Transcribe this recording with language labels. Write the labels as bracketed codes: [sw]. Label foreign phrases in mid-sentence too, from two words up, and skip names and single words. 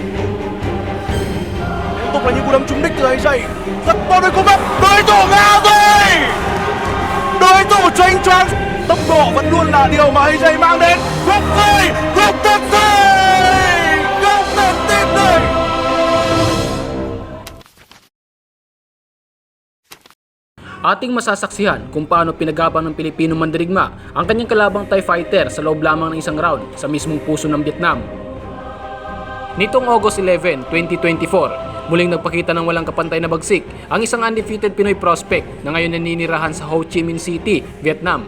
[vi] Liên tục là những cú đấm trúng đích từ AJ. Rất tốt đối cú đấm. Đối thủ ngã rồi. Đối thủ chênh choáng. Tốc độ vẫn luôn là điều mà AJ mang đến. Gục rồi, gục thật rồi. Không thể tin được. [tl] Ating masasaksihan kung paano pinagabang ng Pilipino mandirigma ang kanyang kalabang [en] Thai fighter [tl] sa loob lamang ng isang round sa mismong puso ng Vietnam. Nitong August 11, 2024, muling nagpakita ng walang kapantay na bagsik ang isang [en] undefeated Pinoy prospect [tl] na ngayon naninirahan sa Ho Chi Minh City, Vietnam.